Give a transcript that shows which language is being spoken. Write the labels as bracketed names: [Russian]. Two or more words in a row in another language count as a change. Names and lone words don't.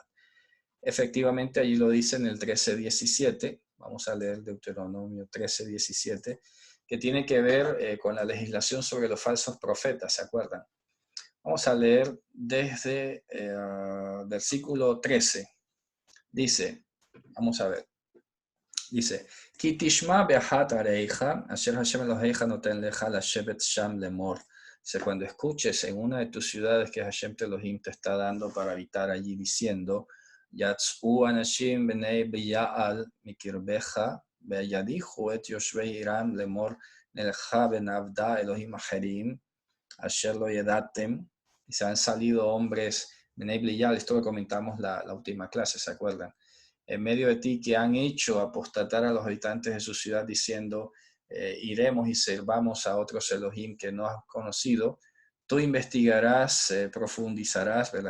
[Spanish] Efectivamente, allí lo dice en el 13:17, vamos a leer Deuteronomio 13:17, que tiene que ver con la legislación sobre los falsos profetas, ¿se acuerdan? Vamos a leer desde versículo 13. Dice, vamos a ver, dice, [Hebrew] כי תשמע באחת עריך, אשר השם אלהיך נתן לך לשבת שם לאמר. [Spanish] Dice, cuando escuches en una de tus ciudades que Hashem Elohim te está dando para habitar allí, diciendo, [Hebrew] יצאו אנשים בני בליעל מקרבך, וידיחו את יושבי עירם לאמר נלכה ונעבדה אלהים אחרים, אשר לא ידעתם. [Spanish] Y se han salido hombres, [Hebrew] בני בליעל, [Spanish] esto lo comentamos la última clase, ¿se acuerdan? En medio de ti que han hecho apostatar a los habitantes de su ciudad diciendo, iremos y servamos a otros Elohim que no has conocido, tú investigarás, profundizarás, ¿verdad?